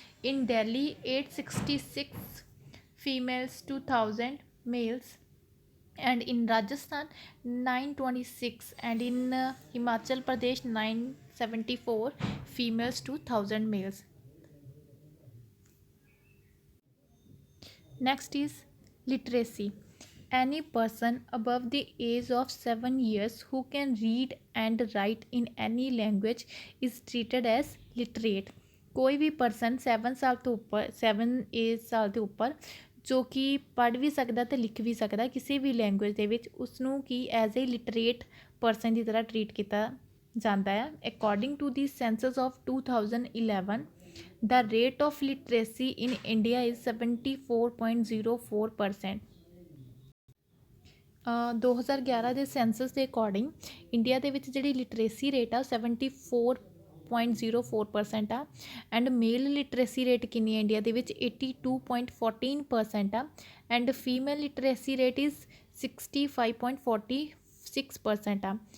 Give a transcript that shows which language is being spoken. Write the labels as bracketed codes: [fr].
[en] In Delhi 866 females to 1000 males, and in Rajasthan 926, and in Himachal Pradesh 974 females to 1000 males. Next is literacy. Any person above the age of 7 years who can read and write in any language is treated as literate. [hi] कोई भी person [pa] 7 ਸਾਲ ਤੋਂ ਉੱਪਰ 7 ਸਾਲ ਦੇ ਉੱਪਰ ਜੋ ਕਿ ਪੜ੍ਹ ਵੀ ਸਕਦਾ ਅਤੇ ਲਿਖ ਵੀ ਸਕਦਾ ਕਿਸੇ ਵੀ ਲੈਂਗੁਏਜ ਦੇ ਵਿੱਚ, ਉਸਨੂੰ ਕੀ ਐਜ਼ ਏ ਲਿਟਰੇਟ ਪਰਸਨ ਦੀ ਤਰ੍ਹਾਂ ਟਰੀਟ ਕੀਤਾ ਜਾਂਦਾ ਹੈ। According to ਦੀ senses of [en] 2011 the rate of literacy in India is 74.04%. [pa] 2011 ਦੇ ਸੈਂਸਸ ਦੇ ਅਕੋਰਡਿੰਗ ਇੰਡੀਆ ਦੇ ਵਿੱਚ ਜਿਹੜੀ ਲਿਟਰੇਸੀ ਰੇਟ ਆ 74.04% ਆ, ਐਂਡ ਮੇਲ ਲਿਟਰੇਸੀ ਰੇਟ ਕਿੰਨੀ ਹੈ ਇੰਡੀਆ ਦੇ ਵਿੱਚ 82.14% ਆ, and female literacy rate is 65.46% ਆ।